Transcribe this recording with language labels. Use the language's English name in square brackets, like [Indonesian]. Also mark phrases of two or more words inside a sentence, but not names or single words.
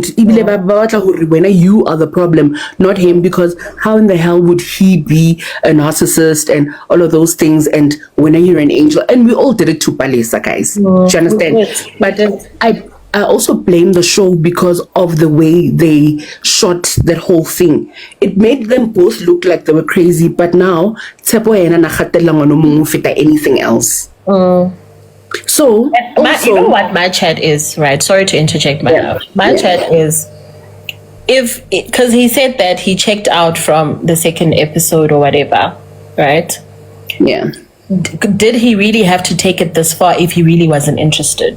[English] When you are the problem, not him, because how in the hell would he be a narcissist and all of those things? And when you're an angel, and we all did it to Palisa, guys. Do you understand? But I also blame the show because of the way they shot that whole thing. It made them both look like they were crazy, but now Tshepo [Southern Sotho] yena na kgatella ngwana o mongwe ho feta [English] anything else. So you know what my chat is, right? Sorry to interject, my chat is, because he said that he checked out from the second episode or whatever, right? Yeah. Did he really have to take it this far if he really wasn't interested?